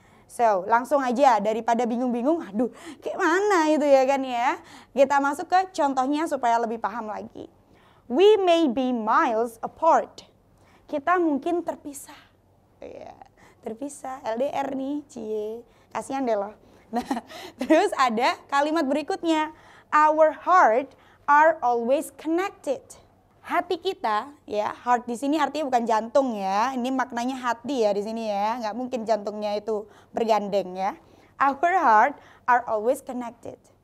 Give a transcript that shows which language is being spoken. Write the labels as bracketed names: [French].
[Indonesian] So, langsung aja daripada bingung-bingung, aduh kayak mana itu ya kan ya. Kita masuk ke contohnya supaya lebih paham lagi. [English] We may be miles apart. [Indonesian] Kita mungkin terpisah. Ya, terpisah, LDR nih, cie. Kasihan deh loh. Nah, terus ada kalimat berikutnya. [English] Our heart are always connected. [Indonesian] Hati kita, ya, heart di sini artinya bukan jantung ya. Ini maknanya hati ya di sini ya. Nggak mungkin jantungnya itu bergandeng ya. [English] Our heart are always connected.